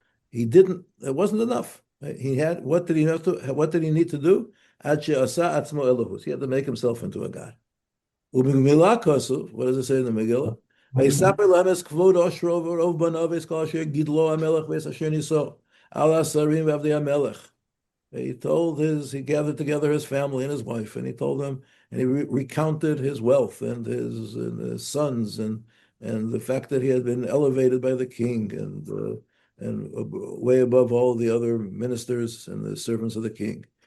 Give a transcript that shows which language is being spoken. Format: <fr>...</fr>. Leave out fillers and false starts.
<en>He didn't. It wasn't enough. Right? He had. What did he need to do? He had to make himself into a god. What does it say in the Megillah?</en> <he>ויספר להם את כבוד עושרו ורוב בניו ואת כל אשר גידלו המלך ואת אשר נישאו על השרים ועבדי המלך.</he> <en>He gathered together his family and his wife, and he told them, and he recounted his wealth and his sons, and the fact that he had been elevated by the king and way above all the other ministers and the servants of the king.</en>